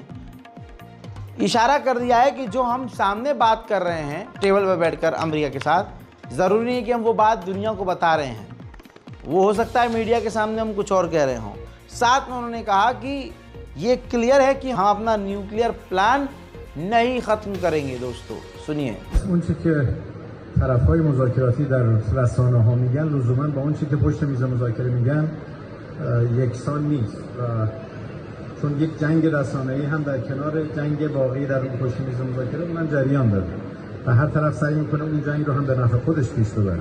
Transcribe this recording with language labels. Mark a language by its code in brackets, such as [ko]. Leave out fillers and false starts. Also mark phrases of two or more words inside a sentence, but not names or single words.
[hi] इशारा कर दिया है कि जो हम सामने बात कर रहे हैं टेबल पर बैठकर अमेरिका के साथ, ज़रूरी नहीं है कि हम वो बात दुनिया को बता रहे हैं। वो हो सकता है मीडिया के सामने हम कुछ और कह रहे हों। साथ में उन्होंने कहा कि ये क्लियर है कि हम अपना [en] nuclear plan [hi] नहीं ख़त्म करेंगे। दोस्तों सुनिए, [fa] اونچه که طرف‌های مذاکراتی در رسانه‌ها میگن لزوما با اون چیزی که پشت میز مذاکره میگن یکسان نیست و چون یک جنگ رسانه‌ای هم در کنار جنگ واقعی در اون پشت میز مذاکره اونم جریان داره و هر طرف سعی میکنه اون جنگ رو هم به نفع خودش پیش ببره.